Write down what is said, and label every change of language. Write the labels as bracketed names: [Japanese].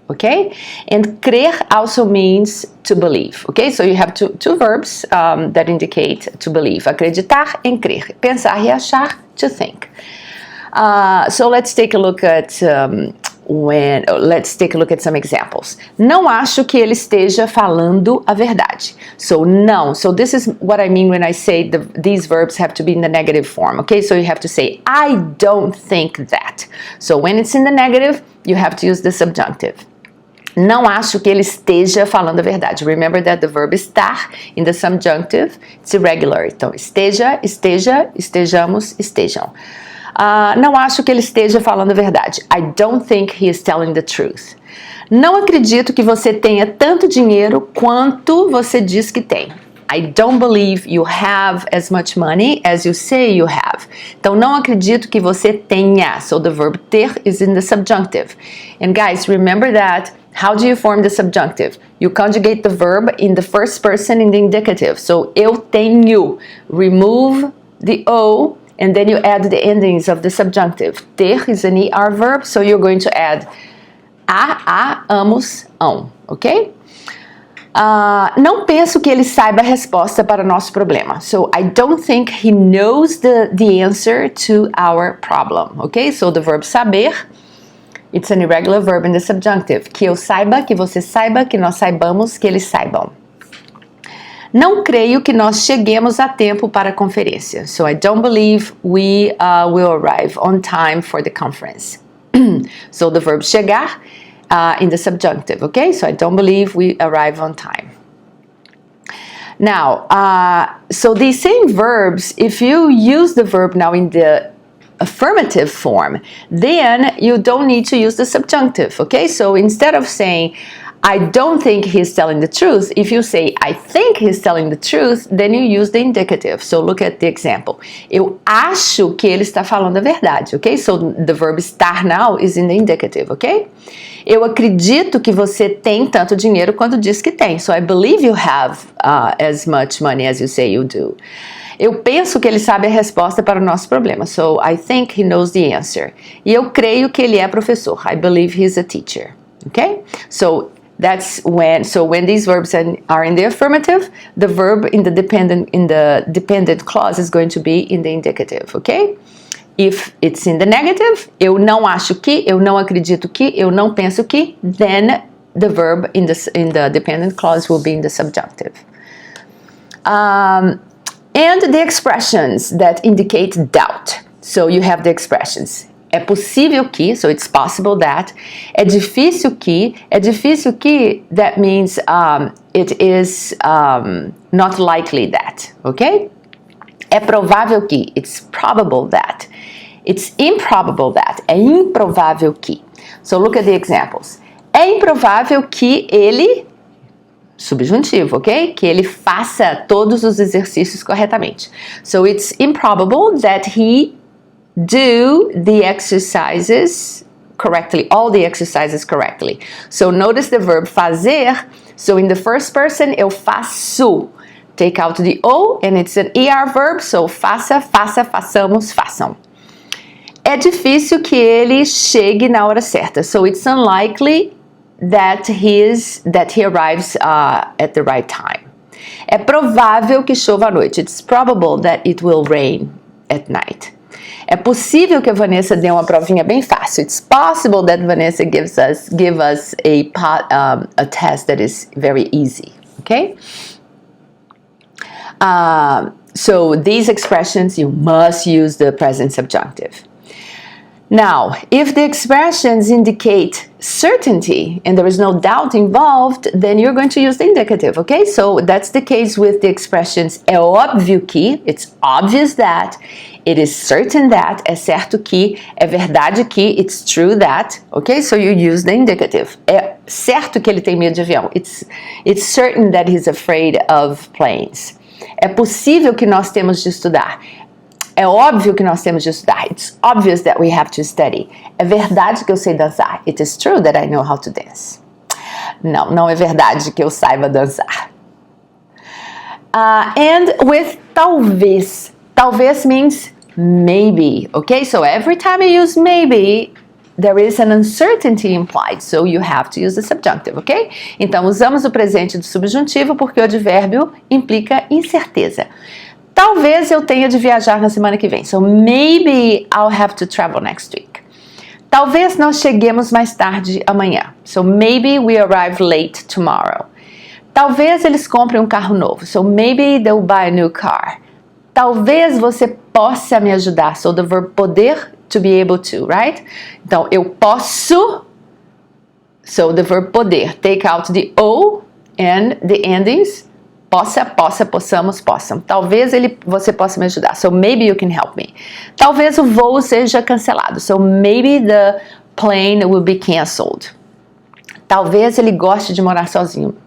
[English] Okay, and crer also means to believe. Okay, so you have two verbs that indicate to believe: acreditar and crer. [Portuguese] Pensar e achar, [English] to think. So let's take a look at let's take a look at some examples. [Portuguese] Não acho que ele esteja falando a verdade. [English] So não. So this is what I mean when I say these verbs have to be in the negative form. Okay, so you have to say I don't think that. So when it's in the negative, you have to use the subjunctive. [Portuguese] Não acho que ele esteja falando a verdade. [English] Remember that the verb estar in the subjunctive, it's irregular. [Portuguese] Então, esteja, esteja, estejamos, estejam. Não acho que ele esteja falando a verdade. [English] I don't think he is telling the truth. [Portuguese] Não acredito que você tenha tanto dinheiro quanto você diz que tem. [English] I don't believe you have as much money as you say you have. [Portuguese] Então, não acredito que você tenha. [English] So, the verb ter is in the subjunctive. And guys, remember that. How do you form the subjunctive? You conjugate the verb in the first person in the indicative. So, [Portuguese] eu tenho. [English] Remove the O, and then you add the endings of the subjunctive. Ter is an ER verb, so you're going to add a, amos, ão. Okay? [Portuguese] Não penso que ele saiba a resposta para o nosso problema. [English] So, I don't think he knows the answer to our problem. Okay? So, the verb saber, it's an irregular verb in the subjunctive. [Portuguese] Que eu saiba, que você saiba, que nós saibamos, que eles saibam. Não creio que nós cheguemos a tempo para a conferência. [English] So, I don't believe we will arrive on time for the conference. So, the verb chegar in the subjunctive, okay? So, I don't believe we arrive on time. Now, so these same verbs, if you use the verb now in the affirmative form, then you don't need to use the subjunctive, okay? So instead of saying, I don't think he's telling the truth, if you say, I think he's telling the truth, then you use the indicative. So look at the example. [Portuguese] Eu acho que ele está falando a verdade, okay? [English] So the verb estar now is in the indicative, okay? [Portuguese] Eu acredito que você tem tanto dinheiro quanto diz que tem. [English] So I believe you have as much money as you say you do. [Portuguese] Eu penso que ele sabe a resposta para o nosso problema. [English] So, I think he knows the answer. [Portuguese] E eu creio que ele é professor. [English] I believe he's a teacher. Okay? So, that's when these verbs are in the affirmative, the verb in the dependent clause is going to be in the indicative. Okay? If it's in the negative, [Portuguese] eu não acho que, eu não acredito que, eu não penso que, [English] then the verb in the dependent clause will be in the subjunctive. And the expressions that indicate doubt. So you have the expressions. [Portuguese] É possível que, [English] so it's possible that. [Portuguese] É difícil que, [English] that means it is not likely that, okay? [Portuguese] É provável que, [English] it's probable that. It's improbable that, [Portuguese] é improvável que. [English] So look at the examples. [Portuguese] É improvável que ele... subjuntivo, ok? Que ele faça todos os exercícios corretamente. [English] So, it's improbable that he do the exercises correctly, all the exercises correctly. So notice the verb fazer. So in the first person, [Portuguese] eu faço. [English] Take out the O, and it's an ER verb, so [Portuguese] faça, faça, façamos, façam. É difícil que ele chegue na hora certa. [English] So it's unlikely that he arrives at the right time. [Portuguese] É provável que chova à noite. [English] It's probable that it will rain at night. [Portuguese] É possível que a Vanessa dê uma provinha bem fácil. [English] It's possible that Vanessa give us a test that is very easy. Okay? So these expressions, you must use the present subjunctive. Now, if the expressions indicate certainty and there is no doubt involved, then you're going to use the indicative, okay? So that's the case with the expressions [Portuguese] é óbvio que, [English] it's obvious that, it is certain that, [Portuguese] é certo que, é verdade que, [English] it's true that, okay? So you use the indicative. [Portuguese] É certo que ele tem medo de avião. [English] It's certain that he's afraid of planes. [Portuguese] É possível que nós temos de estudar. É óbvio que nós temos de estudar. [English] It's obvious that we have to study. [Portuguese] É verdade que eu sei dançar. [English] It is true that I know how to dance. [Portuguese] Não, não é verdade que eu saiba dançar. [English] And with talvez. Talvez means maybe. Okay, so every time you use maybe, there is an uncertainty implied, so you have to use the subjunctive, ok? [Portuguese] Então, usamos o presente do subjuntivo porque o advérbio implica incerteza. Talvez eu tenha de viajar na semana que vem. [English] So, maybe I'll have to travel next week. [Portuguese] Talvez nós cheguemos mais tarde amanhã. [English] So, maybe we arrive late tomorrow. [Portuguese] Talvez eles comprem um carro novo. [English] So, maybe they'll buy a new car. [Portuguese] Talvez você possa me ajudar. [English] So, the verb poder, to be able to, right? [Portuguese] Então, eu posso. [English] So, the verb poder. Take out the O and the endings. [Portuguese] Possa, possa, possamos, possam. Talvez você possa me ajudar. [English] So, maybe you can help me. [Portuguese] Talvez o voo seja cancelado. [English] So, maybe the plane will be canceled. [Portuguese] Talvez ele goste de morar sozinho.